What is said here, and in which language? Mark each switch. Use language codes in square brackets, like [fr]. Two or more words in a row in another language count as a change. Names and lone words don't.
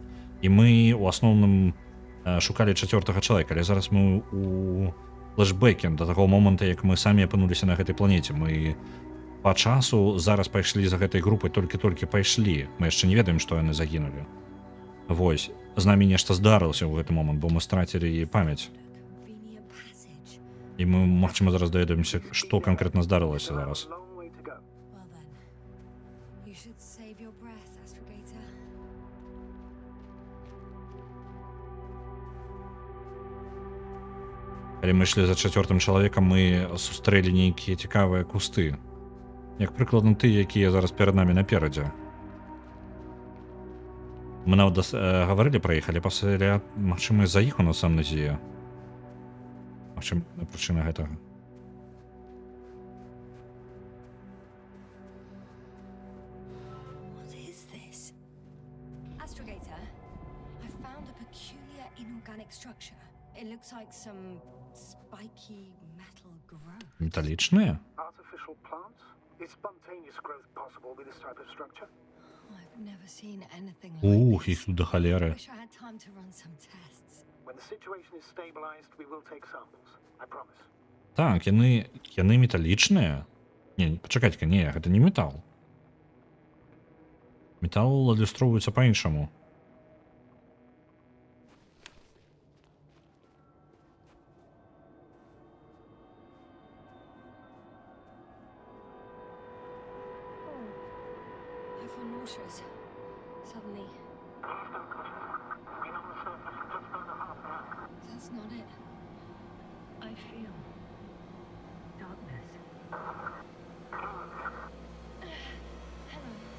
[be] І мы у асноўным шукалі 4-го чалавека, але зараз мы у флешбэке да таго моманта, як мы самі апынуліся на гэтай планеце. Мы па часу зараз пайшлі за гэтай групай, толькі пайшлі. Мы яшчэ не ведаем, што яны загінулі. Вось, з намі нешта здарылася ў гэты момант, бо мы страцілі памяць. [en] Convenient passage. [be] І мы, магчыма, зараз даведаемся, што канкрэтна здарылася зараз. [en] Long way to go. Well then, you should save your breath, Astrogator. [be] Калі мы ішлі за 4-м чалавекам, мы сустрэлі нейкія цікавыя кусты. Як прыкладна тыя, якія зараз перад намі наперадзе. Мы нават гаварылі пра іх, але пасля, магчыма, з-за іх у нас амнезія. Магчыма, прычына гэтага. [en] What is this? Astrogator, I found a peculiar inorganic structure. It looks like some spiky metal growth. [be] Металічныя? [en] Artificial plants? Is spontaneous growth possible with this type of structure? I've never seen anything like Ух, this. [uk] їх тут до холери. [en] Wish I had time to run some tests. When the situation is stabilized, we will take samples. I promise. [be] Так, яны металічныя? Не, пачакайце-ка, не, гэта не метал. Метал адлюстроўваецца па-іншаму. [en] I feel nauseous. Suddenly. That's not it. I feel darkness. Hello.